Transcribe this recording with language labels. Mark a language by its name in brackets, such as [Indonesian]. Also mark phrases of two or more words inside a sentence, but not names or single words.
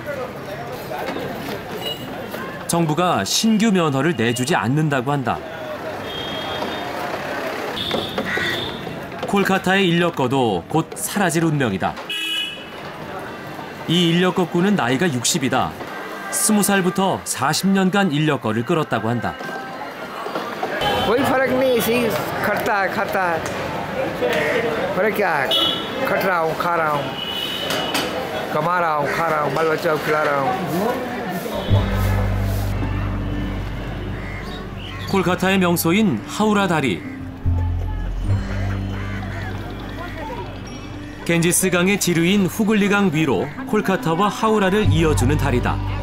[Korean] 정부가 신규 면허를 내주지 않는다고 한다. 콜카타의 인력거도 곧 사라질 운명이다. 이 인력거꾼은 나이가 60이다. 20살부터 40년간 인력거를 끌었다고 한다. [Hindi] कोई फर्क नहीं इसी खट्टा खाता फर्क क्या है खट रहा हूँ खा रहा हूँ कमा रहा हूँ खा रहा हूँ बाल बच्चा को खिला रहा हूँ [Korean] 콜카타의 명소인 하우라 다리. 겐지스강의 지류인 후글리강 위로 콜카타와 하우라를 이어주는 다리다.